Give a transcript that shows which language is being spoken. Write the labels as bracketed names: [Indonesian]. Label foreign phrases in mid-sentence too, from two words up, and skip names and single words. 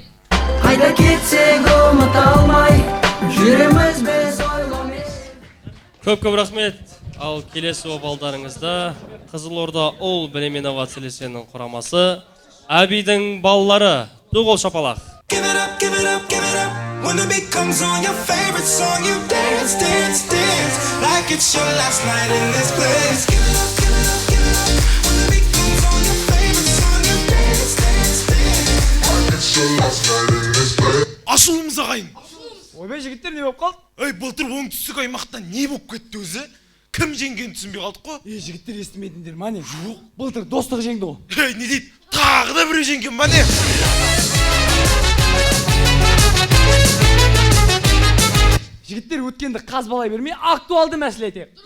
[Kazakh] Қайда кетсең ұмыта алмай, жүреміз біз ойламай. Көп рахмет. Ал келесі балдарыңызда Қызылорда ол білім инновация лицейінің құрамасы Әбидің балалары. Дуғол шапалақ. [English] Give it up, give it up, give it up. When the beat comes on your favorite song, you dance, dance, dance like it's your last night in this place. Give it up, give it up, give it up. When the beat comes on your favorite song, you dance, dance, dance like it's your last night in this place. [Kazakh] Ашылымыз ағайын. Ойбай жігіттер не болып қалды? Ей, былтыр оңтүстік аймақта не болып кетті өзі? Кім жеңгенін түсінбей қалдық қой? Жігіттер естімедіңдер ма не? Жоқ, былтыр достық жеңді ғой. Ей, не дейді? Тағы да біреу жеңген ба не? Жігіттер өткенді қазбалай бермей, актуалды мәселе етейік.